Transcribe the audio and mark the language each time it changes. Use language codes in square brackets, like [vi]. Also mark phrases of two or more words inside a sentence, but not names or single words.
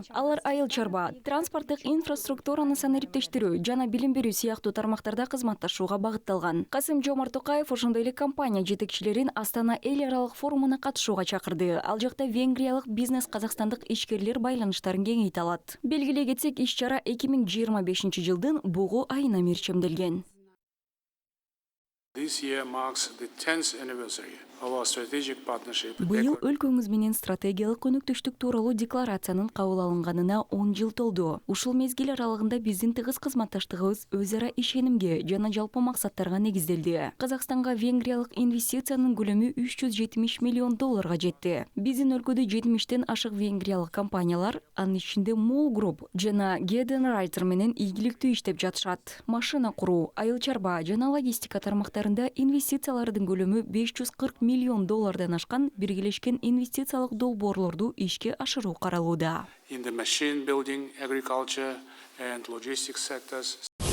[ky] Алар айыл чарба, транспорттук инфраструктураны санариптештирүү жана билим берүү сыяктуу тармактарда кызматташууга багытталган. Касым-Жомарт Токаев ошондой эле компания жетекчилерин Астана эл аралык форумуна катышууга чакырды. Ал жакта венгриялык бизнес казакстандык ишкерлер байланыштарын кеңейте алат. Белгилей кетсек, иш-чара 2025-жылдын бугу айына мерчемделген. [en] This year marks the 10th anniversary of our strategic partnership. [ky] Быйыл өлкөңүз менен стратегиялык өнөктөштүк тууралуу декларациянын кабыл алынганына 10 жыл толду. Ушул мезгил аралыгында биздин тыгыз кызматташтыгыбыз өз ара ишенимге жана жалпы максаттарга негизделди. Казакстанга венгриялык инвестициянын көлөмү 370 миллион долларга жетти. Биздин өлкөдө 70тен ашык венгриялык компаниялар, анын ичинде Mall Group жана Geden Reiter менен ийгиликтүү иштеп жатышат. Машина куруу, айыл чарба жана логистика тармактарында инвестициялардын көлөмү 540 миллион доллардан ашкан биргелешкен инвестициялык долбоорлорду ишке ашыруу каралууда. [en] In the machine building, agriculture and logistics sectors,